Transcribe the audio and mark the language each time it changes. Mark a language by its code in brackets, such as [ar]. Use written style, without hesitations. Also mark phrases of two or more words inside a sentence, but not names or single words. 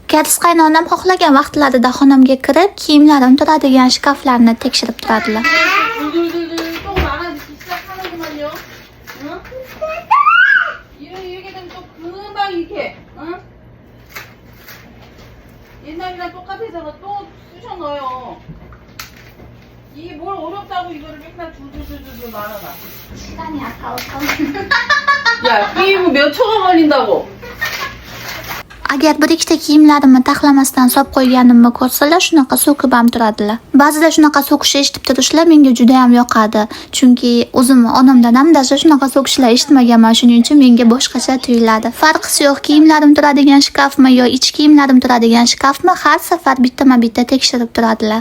[uz] Kadiz qaynonam xohlagan vaqtlarida xonamga kirib, kiyimlarim turadigan shkaflarni tekshirib turadilar. [ko] 옛날이랑 똑같아서 또 쑤셔 넣어요. 이게 뭘 어렵다고 이거를 맨날 줄줄줄줄 말아라. 시간이 아까워서. 야, 이거 몇 초가 걸린다고? [uz] Agar bir ikkita kiyimlarimni taxlamasdan solib qo'yganimni ko'rsalar, shunaqa so'kib ham turadilar. Ba'zida shunaqa so'kishni eshitib turishlar menga juda ham yoqadi. Chunki o'zim onamdan ham dasha shunaqa so'kishlar eshitmaganman, shuning uchun menga boshqacha tuyuladi. Farqi yo'q, kiyimlarim turadigan shkafmi yo ichki kiyimlarim turadigan shkafmi, har safar bittama-bitta tekshirib turadilar.